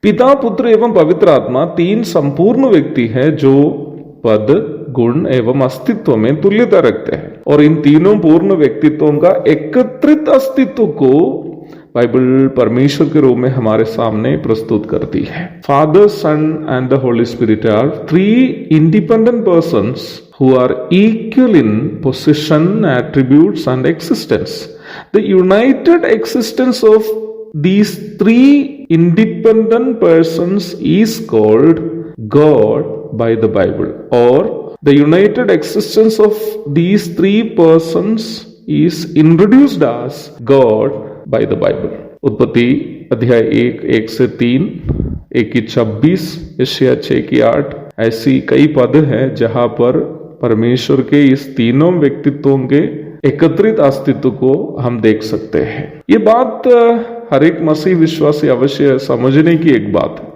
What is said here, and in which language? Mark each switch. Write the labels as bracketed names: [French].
[Hindi] पिता, पुत्र एवं पवित्र आत्मा तीन संपूर्ण व्यक्ति हैं जो पद, गुण एवं अस्तित्व में तुल्यता रखते हैं, और इन तीनों पूर्ण व्यक्तित्वों का एकत्रित अस्तित्व को बाइबल परमेश्वर के रूप में हमारे सामने प्रस्तुत करती है। [English] Father, son and the holy spirit are three independent persons who are equal in position, attributes and existence. The united existence of these three independent persons is called God by the Bible, or the united existence of these three persons is introduced as God by the Bible. [Hindi] उत्पत्ति अध्याय 1 से 3, 1 की 26, यशायाह 6 की 8। ऐसी कई पद हैं जहां पर परमेश्वर के इस तीनों व्यक्तित्वों के एकत्रित अस्तित्व को हम देख सकते हैं। ये बात हर एक मसीह विश्वासी अवश्य समझने की एक बात है।